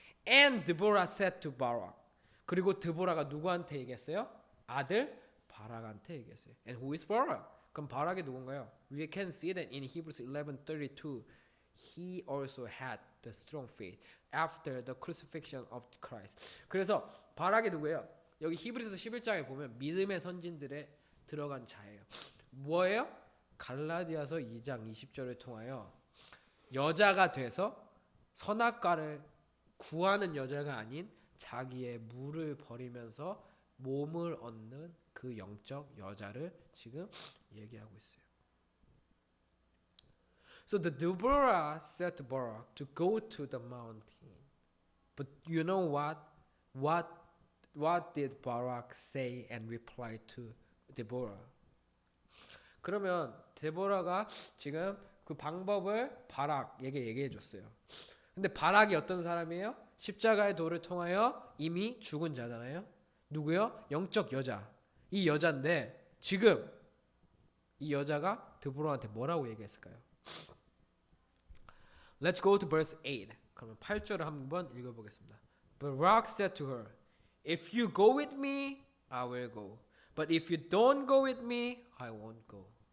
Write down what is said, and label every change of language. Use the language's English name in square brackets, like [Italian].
[English] And Deborah said to Barak. [Korean] 그리고 드보라가 누구한테 얘기했어요? 아들 바락한테 얘기했어요. [English] And who is Barak? [Korean] 그럼 바락이 누군가요? [English] We can see that in Hebrews 11:32, he also had the strong faith after the crucifixion of Christ. [Korean] 그래서 바락이 누구예요? 여기 히브리서 11장에 보면 믿음의 선진들에 들어간 자예요. 뭐예요? 갈라디아서 2장 20절을 통하여 여자가 돼서 선악과를 구하는 여자가 아닌 자기의 물을 버리면서 몸을 얻는 그 영적 여자를 지금 얘기하고 있어요. [English] So the Deborah said to Barak to go to the mountain. But you know what? What did Barak say and reply to Deborah? [Korean] 그러면 데보라가 지금 그 방법을 바락에게 얘기해 줬어요. 근데 바락이 어떤 사람이에요? 십자가의 도를 통하여 이미 죽은 자잖아요. 누구요? 영적 여자. 이 여자인데 지금 이 여자가 드보라한테 뭐라고 얘기했을까요? [English] Let's go to verse 8. [Korean] 그러면 8절을 한번 읽어보겠습니다. [English] Barak said to her, "If you go with me, I will go. But if you don't go with me, I won't go."